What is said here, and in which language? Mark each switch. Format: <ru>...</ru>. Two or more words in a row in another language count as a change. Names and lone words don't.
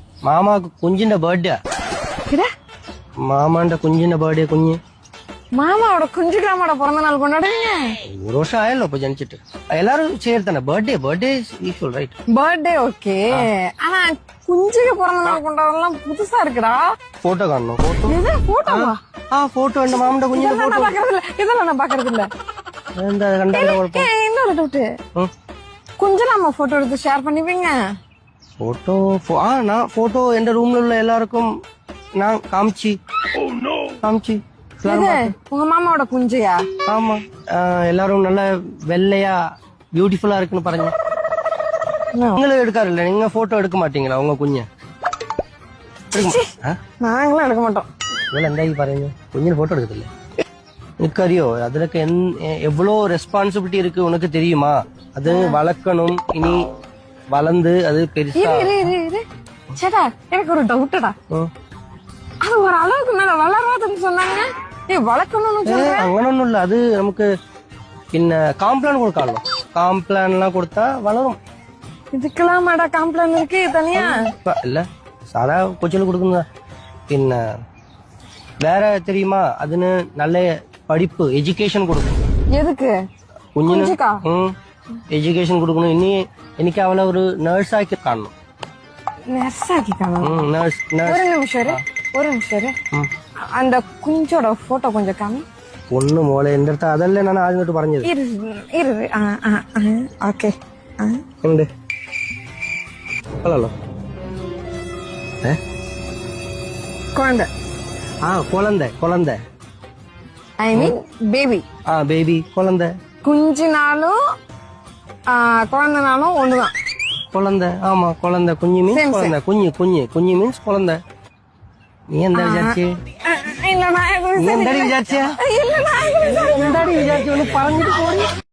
<ml>മാമാക്ക് കുഞ്ഞിന്റെ ബർത്ത്ഡേ മാമാന്റെ കുഞ്ഞിന്റെ ബർത്ത്ഡേ കുഞ്ഞ്</ml> <ta>மாமாவோட குஞ்சுக்காமோட பிறந்த நாள் கொண்டாடுவீங்க?</ta> <ml>ഒരു വർഷം ആയല്ലോ ഇപ്പൊ ജനിച്ചിട്ട് എല്ലാരും ചേർത്തന്നെ ബർത്ത്ഡേ</ml> <en>equal right</en> <ta>பர்த்டே ஓகே. ஆனா குஞ்சுக்கு பிறந்த நாள் கொண்டாடலாம் புதுசா இருக்குடா.</ta> <ml>ഫോട്ടോ കാണണോ ഫോട്ടോ</ml> <ta>இது போட்டோவா?</ta> <ml>ആ ഫോട്ടോ ഉണ്ട് മാമന്റെ കുഞ്ഞിന്റെ</ml> <ta>இதெல்லாம் நான் பாக்குறது இல்ல. இதெல்லாம் நான் பாக்குறது இல்ல.</ta> <ml>എന്താ കണ്ടാലോ കുഴപ്പം</ml> <ta>இன்னொரு டவுட்.</ta> <ml>കുഞ്ചിലാമ്മ ഫോട്ടോ എടുത്ത് ഷെയർ பண்ணிப்பீங்க? ഫോട്ടോ நான் ഫോട്ടോ എന്റെ റൂമിലുള്ള എല്ലാവർക്കും ഞാൻ കാമിച്ചു</ml> <ta>இது உங்க மாமாவோட குஞ்சியா? ஆமா எல்லாரும் நல்ல வெள்ளையா பியூட்டிஃபுல்லா இருக்குன்னு பாருங்க. நீங்களும் எடுக்காருல்ல, நீங்க போட்டோ எடுக்க மாட்டீங்களா உங்க குഞ്ഞ? நாங்களும் எடுக்க மாட்டோம்.</ta> <ml>നിങ്ങൾ എന്തായി പറയുന്നത്? കുഞ്ഞിന് ഫോട്ടോ എടുക്കത്തില്ലേ? നിനക്കറിയോ അതിലൊക്കെ</ml> <ta>എவ்வளோ ரெஸ்பான்சிபிலிட்டி இருக்கு உனக்கு தெரியுமா? அது வளர்க்கணும், இனி வளர்ந்து அது பெருசா. சேட்டா எனக்கு ஒரு டவுட்டடா. அது ஒரு அளவுக்கு மேல வளராதுன்னு சொன்னாங்க. வளர்க்கணும்னு சொல்றேன்.</ta> <ml>അങ്ങനൊന്നും ഇല്ല, അത് നമുക്ക് പിന്നെ</ml> <ta>காம்ப்ளான் கொடுக்காமோ, காம்ப்ளான் எல்லாம் கொடுத்தா வளரும். இதுக்கெல்லாம் மாடா காம்ப்ளான் இருக்கு தனியா? இல்ல சாதா கொச்சில கொடுக்குங்க. പിന്നെ வேற தெரியுமா, அதுன்னு நல்ல படிப்பு எஜுகேஷன் கொடுக்கும். எதுக்கு?</ta> <ml>കുഞ്ഞിന് എഡ്യൂക്കേഷൻ കൊടുക്കണം. ഇനി എനിക്ക് അവളെ ഒരു നേഴ്സാക്കി കാണണം.</ml> <ta>நர்ஸாக்கி காணும்.</ta> <ml>നേഴ്സ്</ml> <ta>ஒரு நிமிஷம் அந்த குஞ்சோட போட்டோ கொஞ்சம் காமி.</ta> <ml>ഒന്ന് മോളെ എന്റെ അടുത്ത് അതല്ലേ ഞാൻ ആദ്യം തൊട്ട് പറഞ്ഞത്. ഓക്കെ ഉണ്ട് കൊള്ളാലോ.</ml> <ta>குழந்தை. குழந்தை</ta> <en>I mean baby.</en> <ta>பேபி குழந்தை. குஞ்சினாலும் குழந்தைனாலும் ஒண்ணுதான். குழந்தை ஆமா குழந்தை. குஞ்சு மீன்ஸ் குழந்தை. குஞ்சு மீன்ஸ் குழந்தை.</ta> <ml>നീ എന്താ വിചാരിച്ചേ?</ml> <ta>இல்ல நான்</ta> <ml>നീ എന്താടി വിചാരിച്ച?</ml> <ta>இல்ல நான்</ta> <ml>എന്താടി വിചാരിച്ചു? പറഞ്ഞിട്ട് പോയി.</ml>